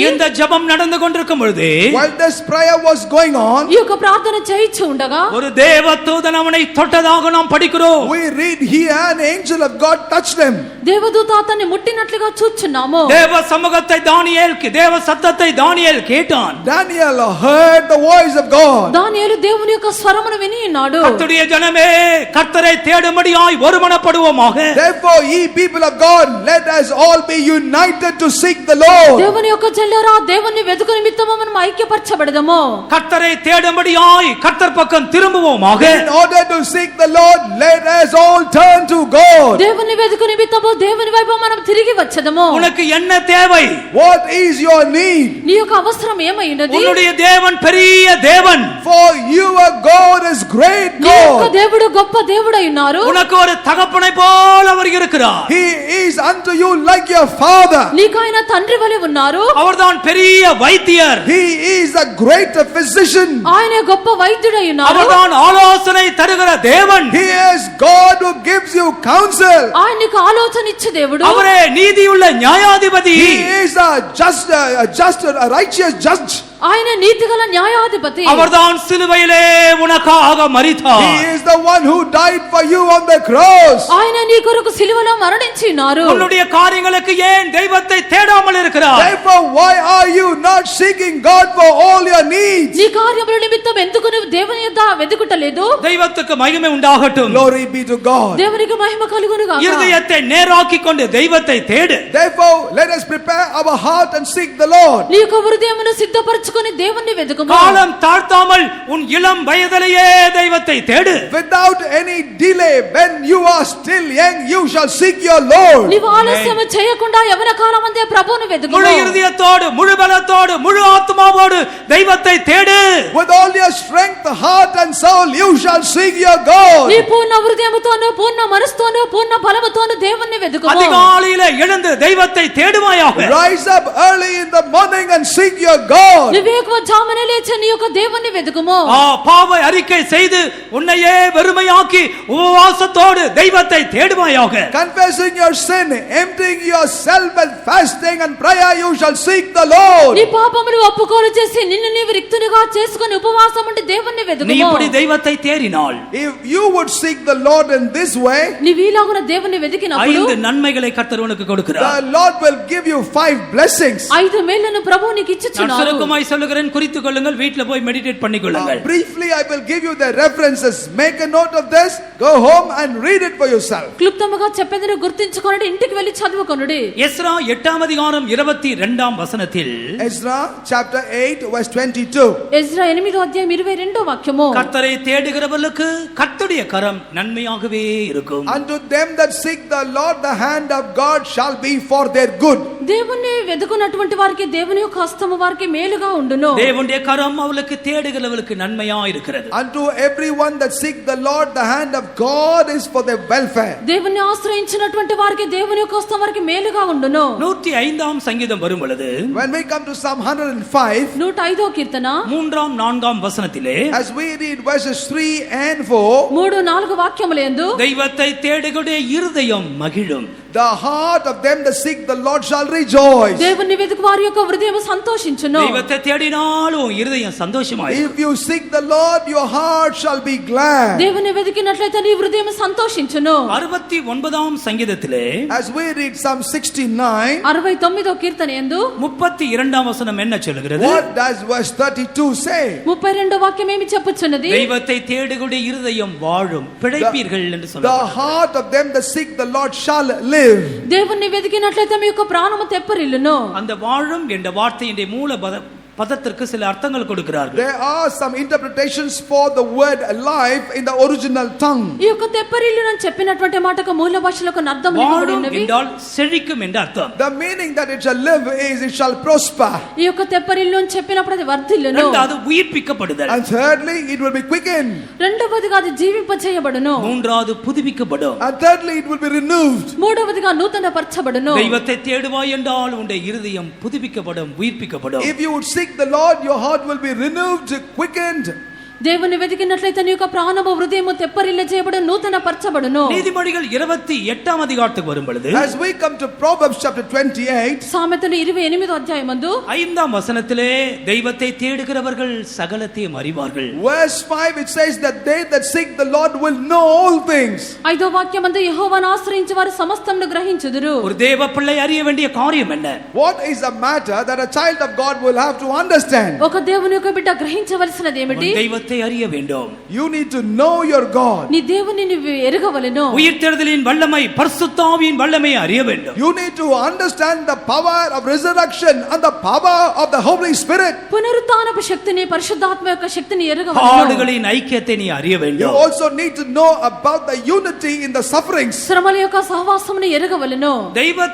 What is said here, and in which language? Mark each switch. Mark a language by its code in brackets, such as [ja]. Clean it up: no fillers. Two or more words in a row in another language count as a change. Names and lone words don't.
[ta] இந்த ஜெபம் நடந்து கொண்டிருக்கும் பொழுது, [en] while this prayer was going on, [te] ఈ యొక్క ప్రార్థన చేయిచు ఉండగా [ta] ஒரு தேவதூதன் அவனை தொட்டதாக நாம் படிக்கிறோம். [en] we read here an angel of God touched him. [te] దేవదూత అతన్ని ముట్టినట్లుగా చూచున్నాము. [ta] தேவ சமூகத்தை தேவ சத்தத்தை தானியேல் கேட்டான். [en] Daniel heard the voice of God. [te] దానియేలు దేవుని యొక్క స్వరమును విని ఉన్నాడు. [ta] கர்த்தருடைய ஜனமே, கர்த்தரை தேடும்படியாய் ஒருமனப்படுவோமாக. [en] Therefore ye people of God, let us all be united to seek the Lord. [te] దేవుని యొక్క జనులారా, దేవుని వెదుకు నిమిత్తము మనం ఐక్యపరచబడదము. [ta] கர்த்தரை தேடும்படியாய் கர்த்தர் பக்கம் திரும்புவோமாக. [en] In order to seek the Lord, let us all turn to God. [te] దేవుని వెదుకు నిమిత్తము దేవుని వైపు మనం తిరిగి వచ్చదము. [ta] உனக்கு என்ன தேவை? [en] What is your need? [te] నీ యొక్క అవసరం ఏమైనది? [ta] உன்னுடைய தேவன் பெரிய தேவன். [en] For your God is great [te] నీ యొక్క God. దేవుడు గొప్ప దేవుడై ఉన్నారు. [ta] உனக்கு ஒரு தகப்பனை போல அவர் இருக்கிறார். [en] He is unto you like your father. [te] నీకు ఆయన తండ్రి వలె ఉన్నారు. [ta] அவர்தான் பெரிய வைத்தியர். [en] He is a great physician. [te] ఆయన గొప్ప వైద్యుడై ఉన్నారు. [ta] அவர்தான் ஆலோசனை தருகிற தேவன். [en] He is God who gives you counsel. [te] ఆయన నీకు ఆలోచన ఇచ్చే దేవుడు. [ta] அவரே நீதியுள்ள நியாயாதிபதி. [en] He is a just a righteous judge. [te] ఆయన నీతిగల న్యాయాధిపతి. [ta] அவர்தான் சிலுவையிலே உனக்காக மரித்தார். [en] He is the one who died for you on the cross. [te] ఆయన నీ కొరకు సిలువలో మరణించినారు. [ta] உன்னுடைய காரியங்களுக்கு ஏன் தெய்வத்தை தேடாமல் இருக்கிறார்? [en] Therefore, why are you not seeking God for all your needs? [te] నీ కార్యముల నిమిత్తం ఎందుకు నువ్వు దేవుని యొద్ద వెతుకుటలేదు? [ta] தெய்வத்துக்கு மகிமை உண்டாகட்டும். [en] Glory be to God. [te] దేవునికి మహిమ కలుగును గాక. [ta] இருதயத்தை நேராக்கிக் கொண்டு தெய்வத்தை தேடு. [en] Therefore, let us prepare our heart and seek the Lord. [te] నీ యొక్క హృదయమును సిద్ధపరచుకొని దేవుణ్ణి వెతుకుము. [ta] காலம் தாழ்த்தாமல் உன் இளம் வயதிலேயே தெய்வத்தை தேடு. [en] Without any delay, when you are still young, you shall seek your Lord. [te] నీవు ఆలస్యం చేయకుండా యవన కాలమందే ప్రభువును వెతుకుము. [ta] முழு இருதயத்தோடு, முழு பலத்தோடு, முழு ஆத்மாவோடு தெய்வத்தை தேடு. [en] With all your strength, heart and soul, you shall seek your God. [te] నీ పూర్ణ హృదయముతోను, పూర్ణ మనసుతోను, పూర్ణ బలముతోను దేవుణ్ణి వెతుకుము. [ta] அதிகாலையிலே எழுந்து தெய்வத்தை தேடுவாயாக. [en] Rise up early in the morning and seek your God. [te] జామనే లేచి నీ యొక్క దేవుణ్ణి వెతుకుము. [ta] பாவ அறிக்கை செய்து உன்னையே வெறுமையாக்கி உபவாசத்தோடு தெய்வத்தை தேடுவாயாக. [en] Confessing your sin, emptying yourself and fasting and prayer, you shall seek the Lord. [te] నీ పాపములు ఒప్పుకోలు చేసి నిన్ను నీవు రిక్తునిగా చేసుకొని ఉపవాసం ఉండి దేవుణ్ణి వెతుకుము. [ta] நீ இப்படி தெய்வத்தை தேடினால், [en] if you would seek the Lord in this way, [te] నీవు ఇలాగున దేవుణ్ణి వెతికినప్పుడు [ta] 5 నన్மைகளை கர்த்தர் உனக்கு கொடுக்கிறார். [en] the Lord will give you 5 blessings. [te] 5 మేళ్లను ప్రభువు నీకు ఇచ్చుచున్నాడు. [ta] சுருக்கமாய் சொல்லுகிறேன், குறித்துக் கொள்ளுங்கள், வீட்ல போய் மெடிடேட் பண்ணிக்கொள்ளுங்கள். [en] Briefly I will give you the references. Make a note of this, go home and read it for yourself. [te] క్లుప్తముగా చెప్పేదని గుర్తించుకొనుడి, ఇంటికి వెళ్ళి చదువుకొనుడి. [ta] எஸ்ரா 8ஆம் அதிகாரம் 22ஆம் வசனத்தில், [en] Ezra chapter 8 verse 22. [te] ఎజ్రా 8వ అధ్యాయం 22వ వాక్యము, [ta] கர்த்தரை தேடுகிறவர்களுக்கு கர்த்தருடைய கரம் நன்மையாகவே இருக்கும். [en] Unto them that seek the Lord, the hand of God shall be for their good. [te] దేవుణ్ణి వెతుకున్నటువంటి వారికి దేవుని యొక్క హస్తము వారికి మేలుగా ఉండును. [ta] தேவனுடைய கரம் அவளுக்கு தேடுகிறவர்களுக்கு நன்மையா இருக்கிறது. [en] Unto everyone that seek the Lord, the hand of God is for their welfare. [te] దేవుని ఆశ్రయించినటువంటి వారికి దేవుని యొక్క హస్తం వారికి మేలుగా ఉండును. [ta] 105ஆம் சங்கீதம் வரும் பொழுது, [en] When we come to Psalm 105, [te] 105వ కీర్తన [ta] 3ஆம் 4ஆம் வசனத்திலே, [en] as we read verses 3 and 4, [te] 3-4 వాక్యములందు, [ta] தெய்வத்தை தேடுகிற இருதயம் மகிழும். [en] the heart of them that seek the Lord shall rejoice. [te] దేవుని వెతుకు వారి యొక్క హృదయం సంతోషించును. [ta] தெய்வத்தை தேடினாலும் இருதயம் சந்தோஷமாயிருக்கும். [en] If you seek the Lord, your heart shall be glad. [te] దేవుని వెతికినట్లయితే నీ హృదయం సంతోషించును. [ta] 69ஆம் சங்கீதத்திலே, [en] As we read Psalm 69, [te] 69వ కీర్తన యందు [ta] 32ஆம் வசனம் என்ன சொல்கிறது? [en] what does verse 32 say? [te] 32వ వాక్యం ఏమి చెప్పుచున్నది? [ta] தெய்வத்தை தேடுகிற இருதயம் வாழும், பிழைப்பீர்கள் என்று The சொல்லுகிறது. [en] heart of them that seek the Lord shall live. [te] దేవుణ్ణి వెతికినట్లయితే మీ యొక్క ప్రాణము తెప్పరిల్లును. [ta] அந்த வாழும் என்ற வார்த்தையின் மூல பதத்திற்கு சில அர்த்தங்கள் கொடுக்கிறார்கள். [en] There are some interpretations for the word life in the original tongue. [te] ఈ యొక్క తెప్పరిల్లును అని చెప్పినటువంటి మాటకు మూల భాషలో కొన్ని అర్థములు ఇవ్వబడి [ta] வாழும் [te] ఉన్నవి. [ta] என்றால் செழிக்கும் என்ற அர்த்தம். [en] The meaning that it shall live is it shall prosper. [te] ఈ యొక్క తెప్పరిల్లు అని చెప్పినప్పుడు అది వర్ధిల్లును. [ta] இரண்டாவது உயிர்ப்பிக்கப்படுதல். [en] And thirdly, it will be quickened. [te] రెండవదిగా అది జీవింపచేయబడును. [ta] மூன்றாவது புதுப்பிக்கப்படும். [en] And thirdly, it will be renewed. [te] మూడవదిగా నూతనపరచబడును. [ta] தெய்வத்தை தேடுவாய் என்றால் உன்னுடைய இருதயம் புதுப்பிக்கப்படும், உயிர்ப்பிக்கப்படும். [en] If you would seek the Lord, your heart will be renewed, quickened. [te] దేవుని వెతికినట్లయితే నీ యొక్క ప్రాణము హృదయము తెప్పరిల్ల చేయబడు, నూతన పరచబడును. [ta] நீதிமொழிகள் 28ஆம் அதிகாரத்துக்கு வரும் பொழுது, [en] As we come to Proverbs chapter 28, [te] సామెతలు 28వ అధ్యాయమందు [ta] 5ஆம் వசனத்திலே தெய்வத்தை தேடுகிறவர்கள் சகலத்தையும் அறிவார்கள். [en] verse 5, it says that they that seek the Lord will know all things. [te] 5వ వాక్యమందు యెహోవాను ఆశ్రయించు వారు సమస్తమును గ్రహించుదురు. [ta] ஒரு தேவ பிள்ளை அறிய வேண்டிய காரியம் என்ன? [en] What is a matter that a child of God will have to understand? [te] ఒక దేవుని యొక్క బిడ్డ గ్రహించవలసినది ఏమిటి? [ta] தெய்வத்தை அறிய வேண்டும். [en] You need to know your God. [te] నీ దేవుని నీవు ఎరుగవలెను. [ta] உயிர்த்தெழுதலின் வல்லமை, பரிசுத்த ஆவியின் வல்லமை அறிய வேண்டும். [en] You need to understand the power of resurrection and the power of the Holy Spirit. [te] పునరుత్థానపు శక్తిని, పరిశుద్ధాత్మ యొక్క శక్తిని ఎరుగవలెను. [ta] பாடுகளின் ஐக்கியத்தை நீ அறிய You வேண்டும். [en] also need to know about the unity in the sufferings. [te] శ్రమల యొక్క సహవాసమును ఎరుగవలెను.